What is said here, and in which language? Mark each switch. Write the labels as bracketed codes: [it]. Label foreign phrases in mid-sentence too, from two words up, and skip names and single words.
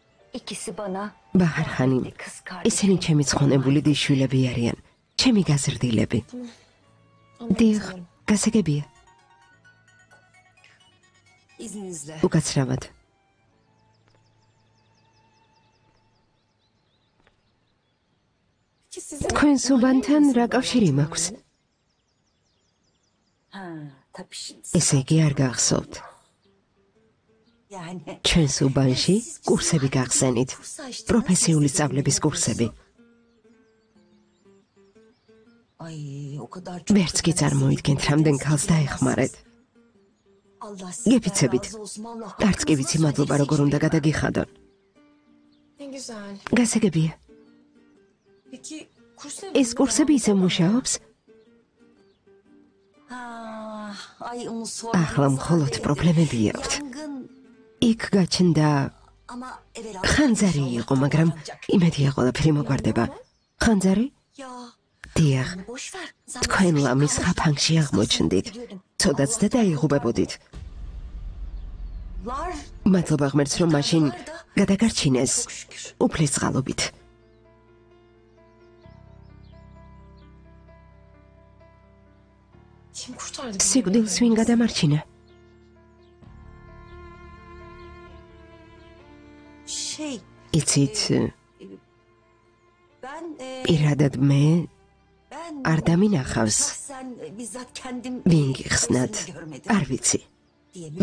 [tr] İkisi bana [ka] ბაჰარ ხანიმ, [tr] kız [ka] ისინი ჩემი ცხონებული დიშვილები არიან, ჩემი გაზრდილები. დიახ, გასაგებია. [tr] İzninizle. [ka] უკაცრავად. თქვენს უბანთან რა კავშირი მაქვს? [tr] Ha, tabii şimdi. [ka] ესე იგი არ გახსოვთ. [tr] Yani [ka] ჩვენს უბანში კურსები გახსენით. პროფესიული სწავლების კურსები. [tr] ay o kadar çok. [ka] ვერც კი წარმოიდგენთ, რამდენ ქალს დაეხმარეთ. Allah გეფიცებით. [tr] razı olsun, Allah [ka] არც კი ვიცი მადლობა როგორ უნდა გადაგიხადონ. [tr] Ne güzel. [ka] გასაგებია. [tr] Peki kurslar [ka] ეს კურსები ისე მუშაობს? [tr] Ha, ay onu sor. [ka] ახლა მხოლოდ პრობლემები აქვთ. [tr] Yangın [ka] იქ გაჩნდა [tr] ama evvel [ka] ხანძარი იყო, მაგრამ იმედია ყველაფერი მოგვარდება. ხანძარი? [tr] Ya [ka] დიახ, [tr] boş ver. Sen [ka] თქვენ ლამის ხაფანგში აღმოჩნდით. ცოდაც და დაიღუპებოდით. [tr] var [ka] მადლობა ღმერთს, რომ მაშინ გადაგარჩინეს [tr] çok şükür. [ka] უფლის წყალობით. [tr] kim kurtardı beni? [ka] სიკვდილს ვინ გადამარჩინა? [tr] Şey [ka] იცით, [tr] ben [ka] პირადად მე [tr] ben [ka] არ დამინახავს. [tr] şahsen bizzat kendim [ka] ვინ გიხსნათ? [tr] gözümle görmedim [ka] არ ვიცი. [tr] diyebilirim.